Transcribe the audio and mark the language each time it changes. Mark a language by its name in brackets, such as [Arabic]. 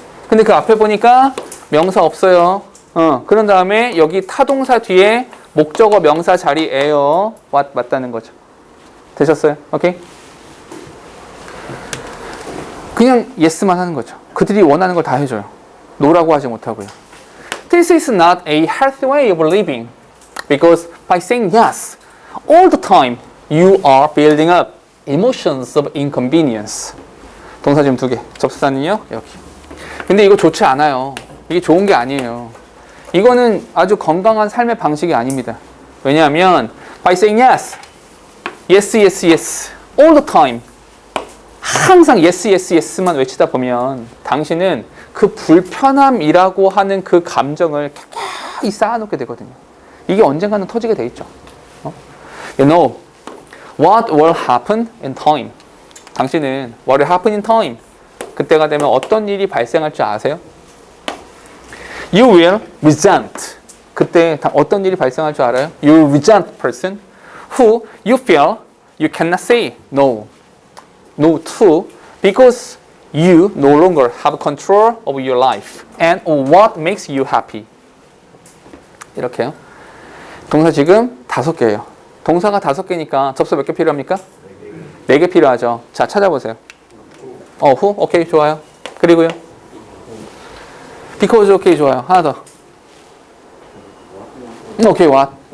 [Korean] 근데 그 앞에 보니까 명사 없어요. 그런 다음에 여기 타동사 뒤에 목적어 명사 자리에요. 맞다는 거죠. 되셨어요? 오케이? 그냥 yes만 하는 거죠. 그들이 원하는 걸 다 해줘요. no라고 하지 못하고요. [English] This is not a healthy way of living because by saying yes all the time you are building up emotions of inconvenience. [Korean] 동사 지금 2개. 접수사는요? 여기. 근데 이거 좋지 않아요. 이게 좋은 게 아니에요. 이거는 아주 건강한 삶의 방식이 아닙니다. 왜냐하면 [English] by saying yes, yes, yes, yes, all the time [Korean] 항상 yes, yes, yes만 외치다 보면 당신은 그 불편함이라고 하는 그 감정을 켜켜이 쌓아놓게 되거든요. 이게 언젠가는 터지게 돼 있죠. [English] You know what will happen in time. [Korean] 당신은 [English] what will happen in time. [Korean] 그때가 되면 어떤 일이 발생할 줄 아세요? [English] You will resent. [Korean] 그때 어떤 일이 발생할 줄 알아요? [English] You will resent person who you feel you cannot say no to because you no longer have control of your life and what makes you happy. [Korean] 이렇게요. 동사 지금 5개예요. 동사가 5개니까 접수 몇 개 필요합니까? 4개 필요하죠. 자, 찾아보세요. who? 오케이, 좋아요. 그리고요. because 오케이, 좋아요. 하나 더. 오케이, what?